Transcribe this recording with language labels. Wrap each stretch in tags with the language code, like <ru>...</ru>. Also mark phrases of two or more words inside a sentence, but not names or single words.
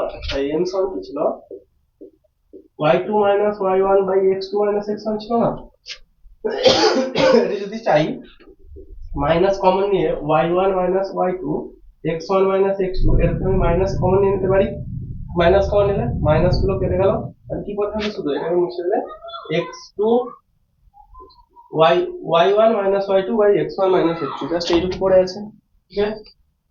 <bn>আচ্ছা m সমান কি ছিল? y2 মাইনাস y1 বাই x2 মাইনাস x1 ছিল না? এটা যদি চাই</bn> <en>minus common</en> <bn>নিয়ে y1 মাইনাস y2 x1 মাইনাস x2, এরকম আমি</bn> <en>minus common</en> <bn>নিয়ে নিতে পারি, মাইনাস কমন নিলে মাইনাস গুলো কেটে গেল, আর কি করতে হবে? শুধু এখানে মুছে দিলে x2 y y1 মাইনাস y2 বাই x1 মাইনাস x2, জাস্ট এইটুকু পড়ে আছে, ঠিক আছে।</bn>